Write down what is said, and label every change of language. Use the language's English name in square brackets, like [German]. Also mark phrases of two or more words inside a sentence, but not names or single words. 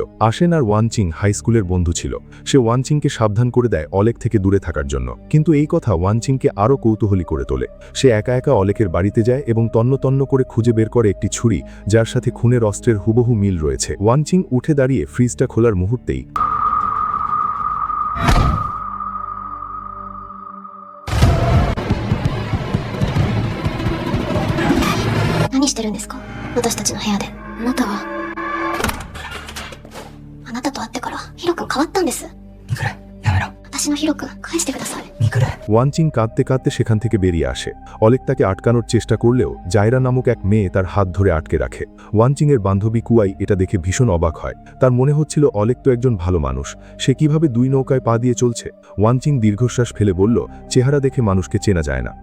[Bangla] আসেন আর ওয়ান চিং হাই স্কুলের বন্ধু ছিল। সে ওয়ান চিংকে সাবধান করে দেয় অলেক থেকে দূরে থাকার জন্য, কিন্তু এই কথা ওয়ান চিংকে আরও কৌতূহলী করে তোলে। সে একা একা অলেকের বাড়িতে যায় এবং তন্ন তন্ন করে খুঁজে বের করে একটি ছুরি, যার সাথে খুনের অস্ত্রের হুবহু মিল রয়েছে। ওয়ান চিং উঠে দাঁড়িয়ে ফ্রিজটা খোলার মুহূর্তেই [Japanese] 何してるんですか、私たちの部屋で。あなたはあなたと会ってからヒロ君変わったんです。ミクレ、やめろ。私のヒロ君返してください。ミクレ。 [Bangla] ওয়ান চিং কাঁদতে কাঁদতে সেখান থেকে বেরিয়ে আসে। অলেক তাকে আটকানোর চেষ্টা করলেও জায়রা নামক এক মেয়ে তার হাত ধরে আটকে রাখে। ওয়ান চিংয়ের বান্ধবী কুয়াই এটা দেখে ভীষণ অবাক হয়। তার মনে হচ্ছিল অলেক তো একজন ভালো মানুষ, সে কিভাবে 2 নৌকায় পা দিয়ে চলছে। ওয়ান চিং দীর্ঘশ্বাস ফেলে বলল, চেহারা দেখে মানুষকে চেনা যায় না।